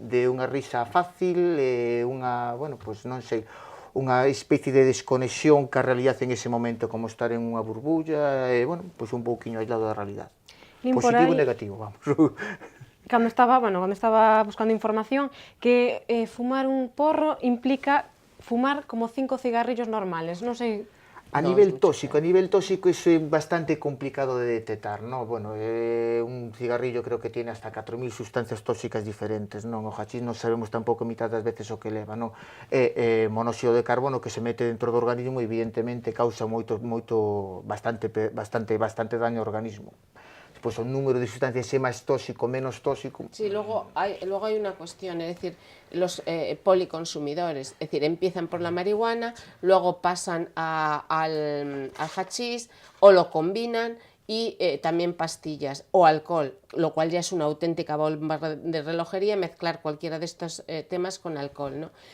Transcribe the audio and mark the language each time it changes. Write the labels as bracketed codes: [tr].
[gl] De unha risa fácil, unha, bueno, pues non sei, unha especie de desconexión ca realidad en ese momento, como estar en unha burbulla, bueno, pues un pouquiño aislado da realidad. Positivo e negativo, vamos. Cando estaba buscando información, que fumar un porro implica fumar como 5 cigarrillos normales, non sei... A nivel tóxico iso é bastante complicado de detectar, ¿no? [es] Bueno, un cigarrillo creo que tiene hasta 4.000 sustancias tóxicas diferentes, non? [gl] O hachís non sabemos tampouco mitad das veces o que leva, non? É monóxido de carbono que se mete dentro do organismo e evidentemente causa bastante daño ao organismo. Pues o número de sustancias é máis tóxico, menos tóxico. [es] Sí, luego hay una cuestión, es decir, los policonsumidores, es decir, empiezan por la marihuana, luego pasan al hachís o lo combinan y también pastillas o alcohol, lo cual ya es una auténtica bomba de relojería mezclar cualquiera de estos temas con alcohol, ¿no?